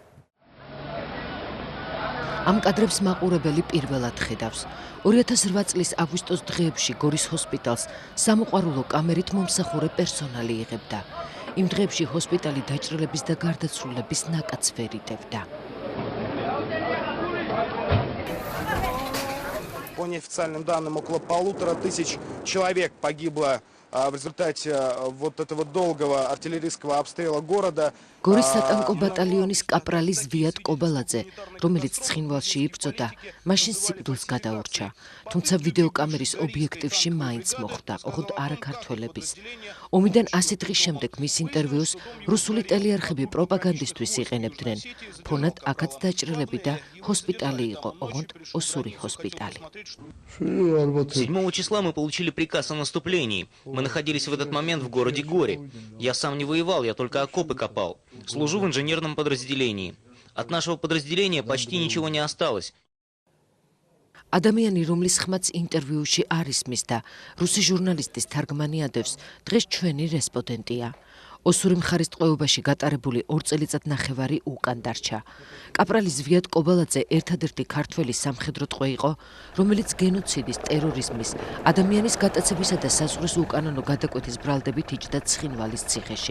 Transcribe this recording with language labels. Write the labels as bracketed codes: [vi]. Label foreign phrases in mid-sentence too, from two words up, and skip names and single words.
[ka] ამ კადრებს მაყურებელი პირველად ხედავს. 2008 წლის აგვისტოს დღეებში გორის ჰოსპიტალს სამოყვარულო კამერით მომსახურე პერსონალი იღებდა. იმ დღეებში ჰოსპიტალი დაჭრილების და გარდაცვლილების ნაკადს ვერიდებდა. [ru] По неофициальным данным, около 1500 человек погибло в результате вот этого долгого артиллерийского обстрела города. [ka] გორის სატანკო ბატალიონის კაპრალი ზვიად კობალაძე, რომელიც ცხინვალში იბრძოდა, მაშინ სიკვდილს გადაურჩა, თუმცა ვიდეოკამერის ობიექტივში მაინც მოხვდა, ოღონდ არა ქართველების. ომიდან 100 დღის შემდეგ მის ინტერვიუს რუსული ტელეარხები პროპაგანდისტვის იყენებდნენ. ფონად აქაც დაჭრილები და ჰოსპიტალი იყო, ოღონდ ოსური ჰოსპიტალი. [ru] 7 числа мы получили приказ о наступлении. Мы находились в этот момент в городе Горе. Я сам не воевал, я только окопы копал. Служу в инженерном подразделении. От нашего подразделения почти ничего не осталось. [ka] ადამიანი, რომლის ხმაც ინტერვიუში არ ისმის და რუსი ჟურნალისტის თარგმანი ადევს, დღეს ჩვენი რესპონდენტია. ოსური მხარის ტყვეობაში გატარებული 2 წელიწადნახევარი უკან დარჩა. კაპრალი ზვიად კობალაძე ერთადერთი ქართველი სამხედრო ტყვე იყო, რომელიც გენოციდის, ტერორიზმის, ადამიანის გატაცებისა და საზღვრის უკანონო გადაკვეთის ბრალდებით იჯდა ცხინვალის ციხეში.